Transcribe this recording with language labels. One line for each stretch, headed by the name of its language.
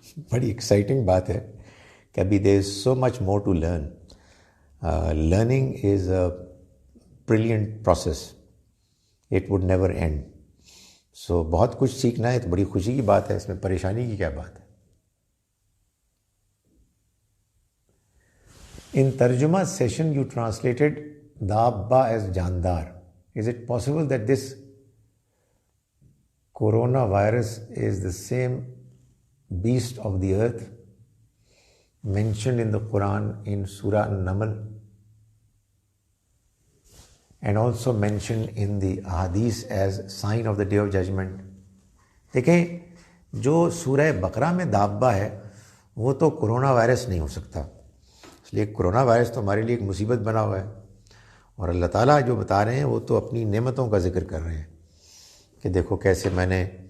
Urdu: بڑی ایکسائٹنگ بات ہے کہ ابھی
English: There is so much more to learn. Learning is a brilliant process, it would never end.
Urdu: سو بہت کچھ سیکھنا ہے تو بڑی خوشی کی بات ہے، اس میں پریشانی کی کیا بات ہے؟
English: In Tarjuma session, you translated Dabba as Jandar. Is it possible that this coronavirus is the same beast of the earth mentioned in the Quran in Surah An-Naml and also mentioned in the Ahadith as sign of the Day of Judgment?
Urdu: دیکھیں جو سورہ بقرہ میں دابا ہے وہ تو corona virus نہیں ہو سکتا، اس لیے کرونا وائرس تو ہمارے لیے ایک مصیبت بنا ہوا ہے، اور اللہ تعالیٰ جو بتا رہے ہیں وہ تو اپنی نعمتوں کا ذکر کر رہے ہیں کہ دیکھو کیسے میں نے